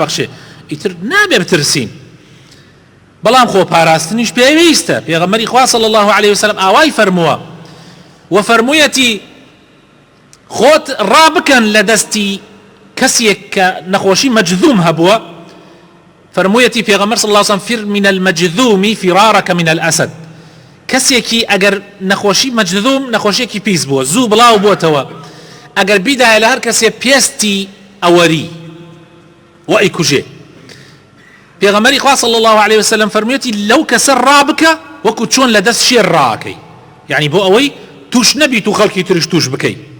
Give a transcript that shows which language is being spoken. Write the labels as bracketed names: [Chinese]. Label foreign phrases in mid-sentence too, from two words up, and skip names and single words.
[Central Kurdish] ببەخشێ ئیتر نابێ بترسین بەڵام خۆ پاراستنیش پێویستە پێغەمبەری خوا [Arabic] صلی الله علیه وسلم [Central Kurdish] ئاوای فەرمووە و فەرموویەتی خۆت ڕابکەن لە دەستی کەسێک کە نەخۆشی مەجذوم هەبووە فەرموویەتی پێغەمبەر [Arabic] صلی الله علیه وسلم فر من المجذوم فرارك من الأسد [Central Kurdish] کەسێکی ئەگەر نەخۆشی مەجذوم نەخۆشیێکی پیس بووە زوو بڵاو بووەتەوە ئەگەر بیدایە لە هەر کەسێ پێستی ئەوەری و ئەیکوژێ پێغەمبەری خوا [Arabic] صلی الله علیه وسلم [Central Kurdish] فەرموویەتی لەو کەسە ڕابکە وەکو چۆن لە دەست شێر ڕاکەی یعنی بۆ ئەوەی توش نەبیت و خەڵکی تریش توش بکەی